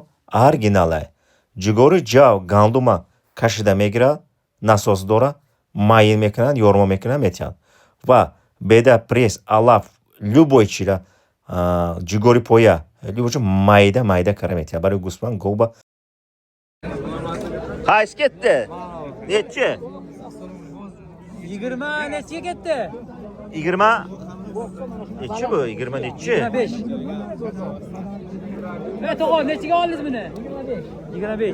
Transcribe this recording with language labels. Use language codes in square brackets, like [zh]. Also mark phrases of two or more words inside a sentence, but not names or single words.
[tg] Оригинал ай. Ҷугори ҷав, гандума кашида мегирад, насос дора, маин мекунад, ёрмо мекунад, метиҳад. Ва беда, пресс, алаф, любой чира, ҷугори поя, любой чиро майда кара метиҳад. Барои гӯспан, гоба. [uz] Qaysi ketdi? Nechi? 20 nechiga ketdi? 20. Nechi bu? 20 nechi? 25. To'g'ri, nechiga oldingiz buni? 25.